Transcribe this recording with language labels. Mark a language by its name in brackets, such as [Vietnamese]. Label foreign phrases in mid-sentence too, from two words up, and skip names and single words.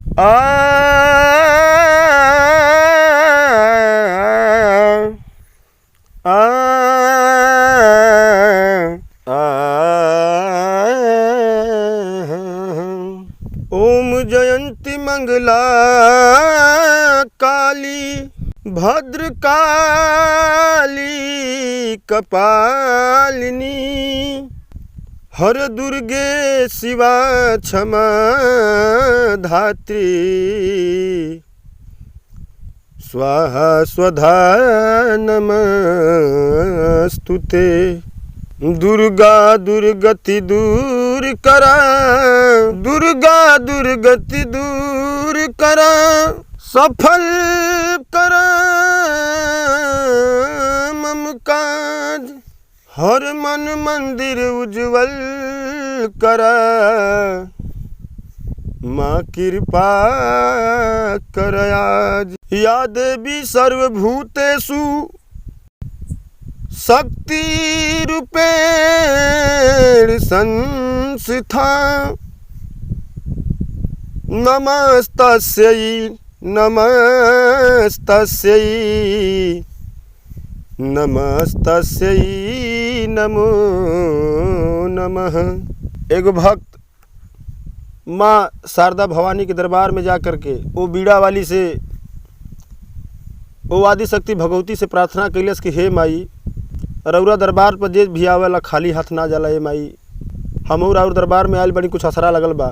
[Sanskrit] आ आ आ ओम जयंती मंगला काली भद्रकाली कपालिनी हर दुर्गे शिवा क्षमा धात्री स्वाहा स्वधा नमस्तुते [Bhojpuri] दुर्गा दुर्गति दूर करा दुर्गा दुर्गति दूर करा सफल करा मम काज हर मन मंदिर उज्जवल करा माँ कृपा कर आज [Sanskrit] या देवी सर्वभूतेषु शक्ति रूपेण संस्था नमस्तस्यै नमस्तस्यै नमस्तस्यै नमो नमः। [Bhojpuri] एगो भक्त माँ शारदा भवानी के दरबार में जा कर के वो बीड़ा वाली से वो आदि शक्ति भगवती से प्रार्थना कैलस कि हे माई रउरा दरबार पर जे भी आवेला खाली हाथ ना जाला। हे माई हमहू और दरबार में आयल बड़ी कुछ असरा लगल बा।